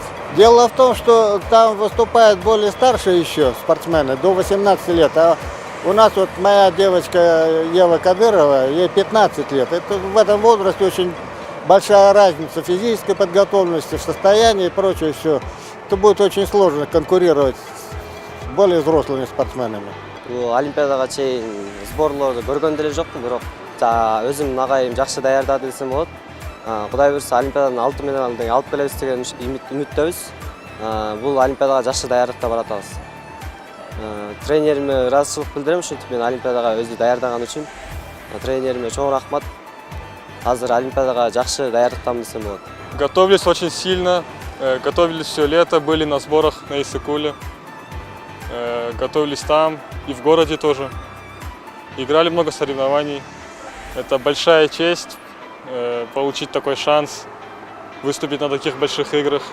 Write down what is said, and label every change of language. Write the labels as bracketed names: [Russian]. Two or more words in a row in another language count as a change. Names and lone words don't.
[Russian] Дело в том, что там выступают более старшие еще спортсмены, до 18 лет. А у нас вот моя девочка Ева Кадырова, ей 15 лет. Это в этом возрасте очень большая разница в физической подготовленности, в состоянии и прочее все. Это будет очень сложно конкурировать с более взрослыми спортсменами. [Kyrgyz] Олимпиадага чейин сборлорду көргөн деле жокмун, бирок өзүм агайым жакшы даярдады десем болот. Кудай буюрса Олимпиаданын алтын медалын алып келебиз деген үмүттөбүз. Бул Олимпиадага жакшы даярдыкта баратабыз. Тренериме ыраазычылык билдирем, ушинтип мен Олимпиадага өзү даярдаган үчүн. Тренериме чоң рахмат. Азыр Олимпиадага жакшы даярдыктамын десем болот. [Russian] Готовились очень сильно, готовились все лето, были на сборах на Иссыкуле, готовились там и в городе тоже. Играли много соревнований. Это большая честь получить такой шанс выступить на таких больших играх.